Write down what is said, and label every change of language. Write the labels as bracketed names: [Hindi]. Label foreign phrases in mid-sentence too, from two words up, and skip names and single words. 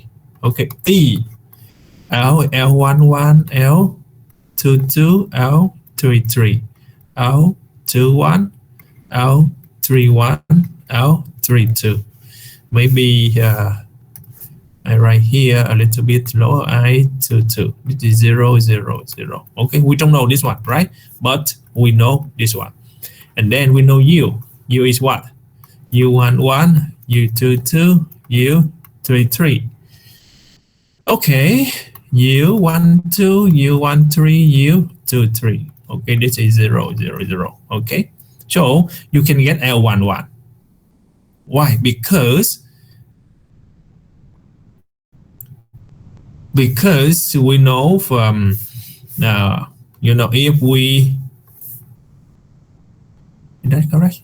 [English] Okay, E, L11, L22, L33, L21, L31, L32. Maybe I write here a little bit lower, I22. This is 0, 0, 0. Okay, we don't know this one, right? But we know this one. And then we know U. U is what? U11, U22, U33. Okay, U12, U13, U23. Okay, this is 0, 0, 0. Okay, so you can get L11. Why? Because we know from if we, is that correct?